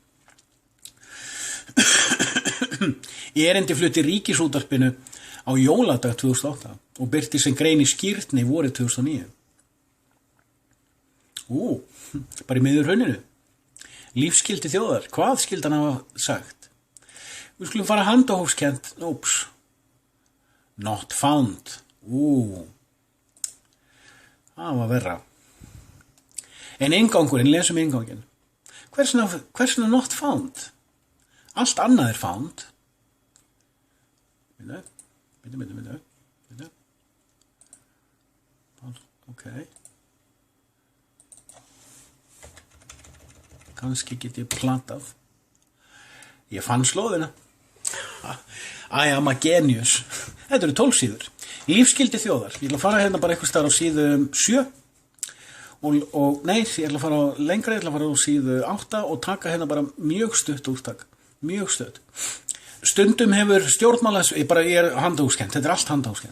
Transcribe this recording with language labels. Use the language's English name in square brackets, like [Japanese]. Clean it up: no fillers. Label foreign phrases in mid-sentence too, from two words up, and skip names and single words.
[Icelandic] Í erindi flutti Ríkisútvarpinu á jóladag 2008 og birtist sem grein í Skírni vorið 2009. Bara í miður hruninu. Lífsskildi þjóðar. Hvað skildi hann hafa sagt? Við skulum fara handahófskennt. [English] Not found. [Icelandic] Það var verra. En inngangurinn, lesum innganginn. [English] Hversna not found? [Icelandic] Allt annað found. Bíddu. Ok. Kannski get ég platað. Ég fann slóðina. [English] I am a genius. [Icelandic] Þetta eru 12 síður. Lífsskildi þjóðar. Ég ætla að fara hérna bara eitthvað staðar á síðu 7. Nei, ég ætla að fara lengra, ég ætla að fara á síðu 8 og taka hérna bara mjög stutt úrtak. Mjög stutt. Stundum hefur stjórnmálasviðið, ég er handahúskennt, þetta er allt handahúskennt.